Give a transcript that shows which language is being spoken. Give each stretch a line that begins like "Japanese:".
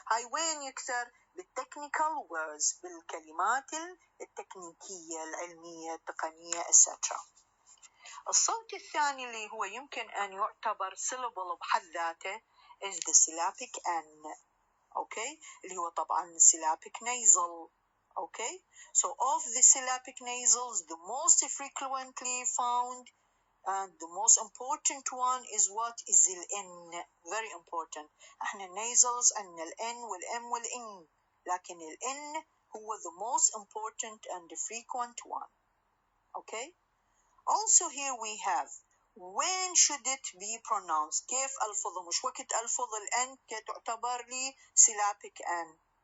Arabic: هاي وين يكثر؟ بالتكنيكال words، بالكلمات التكنيكية العلمية التقنية etc. الصوت الثاني اللي هو يمكن أن يعتبر syllable بحد ذاته
English: is the syllabic N. okay.
Arabic: اللي هو طبعا syllabic nasal.
English: okay. so of the syllabic nasals the most frequently found and the most important one is what is the N. very important.
Arabic: احنا nasals عندنا ال N وال M وال N، لكن ال N
English: هو the most important and the frequent one. Okay. Also here we have when should it be pronounced.
Arabic: كيف ألفظه؟ مش وقت ألفظ الأن كتعتبر لي syllabic N.